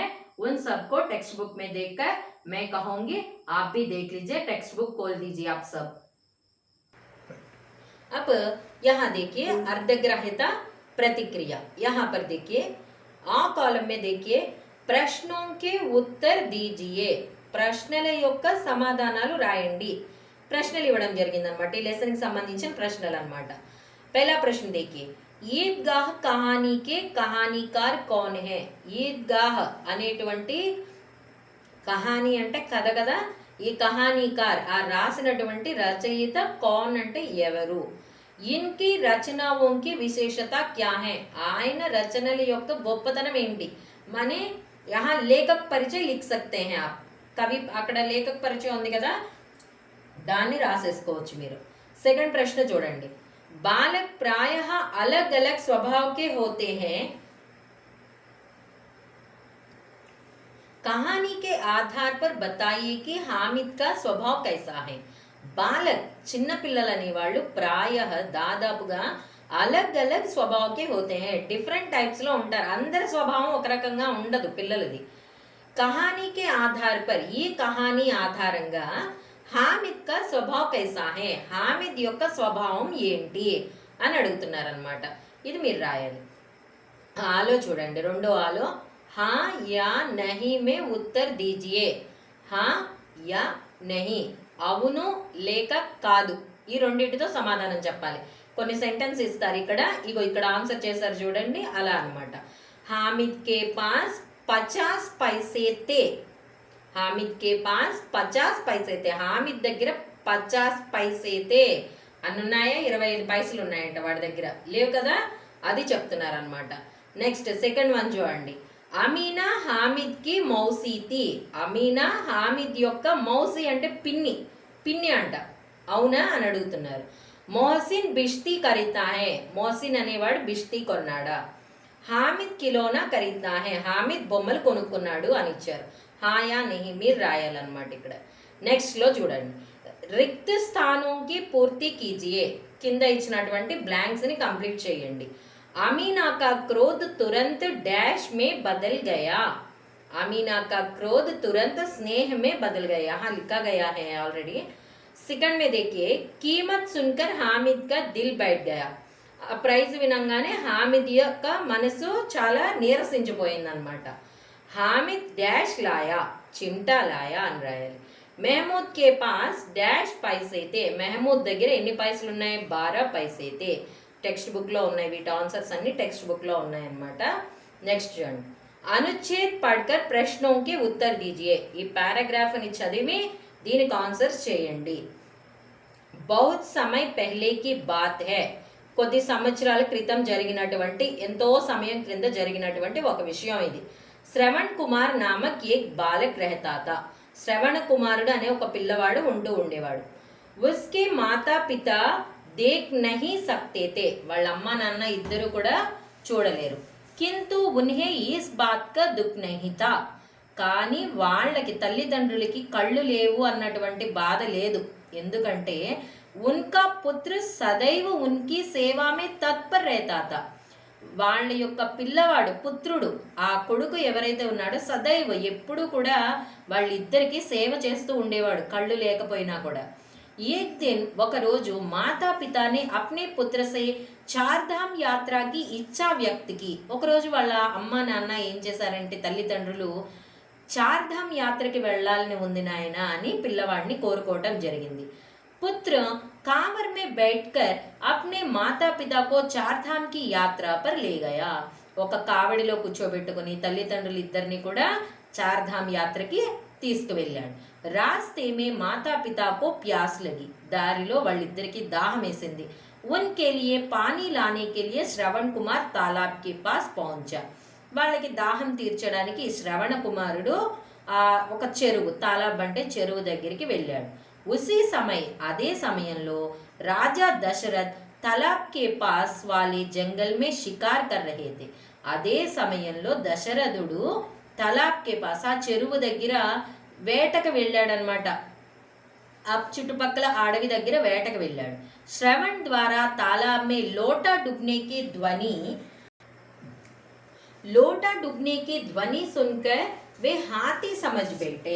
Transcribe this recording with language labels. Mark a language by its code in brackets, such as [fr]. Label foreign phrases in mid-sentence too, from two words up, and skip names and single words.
[hi] उन सबको टेक्स्ट बुक में देखकर मैं कहूंगी आप भी देख लीजिए. टेक्स्ट बुक खोल दीजिए आप सब. अब यहाँ देखिए अर्धग्राह्यता, प्रतिक्रिया. यहाँ पर देखिए आ कॉलम में देखिए प्रश्नों के उत्तर दीजिए. [te] ప్రశ్నల యొక్క సమాధానాలు రాయండి. ప్రశ్నలు ఇవ్వడం జరిగిందనమాట. ఈ లెసన్ కి సంబంధించిన ప్రశ్నలు అన్నమాట. [hi] पहला प्रश्न देखिए, ईदगाह कहानी के कहानीकार कौन है? [te] ఈద్గాహ్ అనేటువంటి కహానీ అంటే కథ కదా. ఈ కహానీకార్ ఆ రాసినటువంటి రచయిత కౌన్ అంటే ఎవరు? [hi] इनकी रचनाओं की विशेषता क्या है? [te] ఆయన రచనల యొక్క గొప్పతనం ఏంటి? [hi] మనే यहाँ लेखक परिचय लिख सकते हैं आप. [te] कवि అక్కడ లేఖక పరిచయం ఉంది కదా, దాన్ని రాసేసుకోవచ్చు మీరు. [hi] सेकंड प्रश्न చూడండి, बालक प्रायः अलग अलग स्वभाव के होते हैं. कहानी के आधार पर बताइए कि हामिद का स्वभाव कैसा है. [te] బాలక్ చిన్న పిల్లలు అనేవాళ్ళు ప్రాయः దాదాపుగా [hi] अलग अलग स्वभाव के होते हैं, [en] different types [te] లో ఉంటారు. అందరి స్వభావం ఒక రకంగా ఉండదు పిల్లలది. [hi] कहानी के आधार पर, [te] ఈ కహానీ ఆధారంగా [hi] हामिद का स्वभाव कैसा है, [te] హామిద్ యొక్క స్వభావం ఏంటి అని అడుగుతున్నారు అన్నమాట. ఇది మీరు రాయాలి. ఆలో చూడండి, రెండో ఆలో [hi] हाँ या नहीं में उत्तर दीजिए. हाँ या नहीं, [te] అవును లేక కాదు, ఈ రెండింటితో సమాధానం చెప్పాలి. కొన్ని సెంటెన్స్ ఇస్తారు ఇక్కడ, ఇగో ఇక్కడ ఆన్సర్ చేశారు చూడండి, అలా అన్నమాట. [hi] हामिद के पास 50 पैसे थे. हामिद के पास 50 पैसे थे. [te] హామిద్ దగ్గర [hi] 50 पैसे थे [te] అని ఉన్నాయా? 25 పైసలు ఉన్నాయంట వాడి దగ్గర, లేవు కదా, అది చెప్తున్నారు అనమాట. [en] next second one [hi] చూడండి, अमीना हामिद की मौसी थी. [te] అమీనా హామిద్ యొక్క మౌసీ అంటే పిన్ని, పిన్ని అంట, అవునా అని అడుగుతున్నారు. [hi] मोहसिन बिश्ती खरीदा है. [te] మోహసిన్ అనేవాడు బిష్తి కొన్నాడా. [hi] हामिद खिलौना खरीदा है. [te] హామిద్ బొమ్మలు కొనుక్కున్నాడు అని ఇచ్చారు. [hi] हाँ या नहीं [te] మీరు రాయాలన్నమాట ఇక్కడ. నెక్స్ట్ లో చూడండి, [hi] रिक्त स्थानों की पूर्ति कीजिए. [te] కింద ఇచ్చినటువంటి బ్లాంక్స్ ని కంప్లీట్ చేయండి. [hi] अमीना का क्रोध तुरंत डैश में बदल गया. अमीना का क्रोध तुरंत स्नेह में बदल गया. हाँ लिखा गया है ऑलरेडी. सेकंड में देखिए, कीमत सुनकर हामिद का दिल बैठ गया. [te] ఆ ప్రైజ్ వినంగానే హామిద్ యొక్క మనసు చాలా నీరసించిపోయిందనమాట. [hi] हामिद डैश लाया, चिमटा लाया [te] అని రాయాలి. [hi] महमूद के पास डैश पैसे थे. [te] మెహమూద్ దగ్గర ఎన్ని పైసలు ఉన్నాయి? [hi] 12 पैसे थे. [en] text book [te] లో ఉన్నాయి, వీటి ఆన్సర్స్ అన్ని [en] text book [te] లో ఉన్నాయి అన్నమాట. నెక్స్ట్ చూడండి, [hi] अनुच्छेद पढ़कर प्रश्नों के उत्तर दीजिए. [te] ఈ పారాగ్రాఫ్ ని చదివి దీనికి ఆన్సర్స్ చేయండి. [hi] बहुत समय पहले की बात है. [te] కొద్ది సంవత్సరాల క్రితం జరిగినటువంటి ఎంతో సమయం క్రింద జరిగినటువంటి ఒక విషయం ఇది. [hi] श्रवण कुमार नामक एक बालक रहता था. [te] శ్రవణ కుమారుడు అనే ఒక పిల్లవాడు ఉంటూ ఉండేవాడు. [hi] उसके माता पिता देख नहीं सकते थे. [te] వాళ్ళ అమ్మ నాన్న ఇద్దరు కూడా చూడలేరు. [hi] किंतु उन्हें इस बात का दुख नहीं था. [te] కానీ వాళ్ళకి తల్లిదండ్రులకి కళ్ళు లేవు అన్నటువంటి బాధ లేదు. [hi] ఎందుకంటే उनका पुत्र सदैव उनकी सेवा में तत्पर रहता था. [te] వాళ్ళ యొక్క పిల్లవాడు పుత్రుడు ఆ కొడుకు ఎవరైతే ఉన్నాడో సదైవ ఎప్పుడు కూడా వాళ్ళిద్దరికి సేవ చేస్తూ ఉండేవాడు కళ్ళు లేకపోయినా కూడా. [hi] एक दिन [te] ఒక రోజు [hi] माता पिता ने अपने पुत्र से चारधाम यात्रा की इच्छा व्यक्त की [te] ఒక రోజు వాళ్ళ అమ్మ నాన్న ఏం చేశారంటే తల్లిదండ్రులు చార్ధామ్ యాత్రకి వెళ్ళాలని ఉంది నాయన అని పిల్లవాడిని కోరుకోవటం జరిగింది. [hi] पुत्र कांवर में बैठकर अपने माता पिता को चारधाम की यात्रा पर ले गया. [te] ఒక కావడిలో కూర్చోబెట్టుకుని తల్లిదండ్రులు ఇద్దరిని కూడా చార్ధామ్ యాత్రకి తీసుకువెళ్ళాడు. [hi] रास्ते में माता पिता को प्यास लगी. [te] దారిలో వాళ్ళిద్దరికి దాహం వేసింది. [hi] उनके लिए पानी लाने के लिए श्रवण कुमार तालाब के पास पहुंचा. [te] వాళ్ళకి దాహం తీర్చడానికి శ్రవణ కుమారుడు ఒక చెరువు తాలాబ్ అంటే చెరువు దగ్గరికి వెళ్ళాడు. [hi] उसी समय [te] అదే సమయంలో [hi] राजा दशरथ तालाब के पास वाले जंगल में शिकार कर रहे थे. [te] అదే సమయంలో దశరథుడు [hi] तालाब के पास [te] ఆ చెరువు దగ్గర వేటకు వెళ్ళాడనమాట. ఆ చుట్టుపక్కల అడవి దగ్గర వేటకు వెళ్ళాడు. [hi] श्रवण द्वारा तालाब में लोटा डूबने की ध्वनि सुनकर वे हाथी समझ बैठे.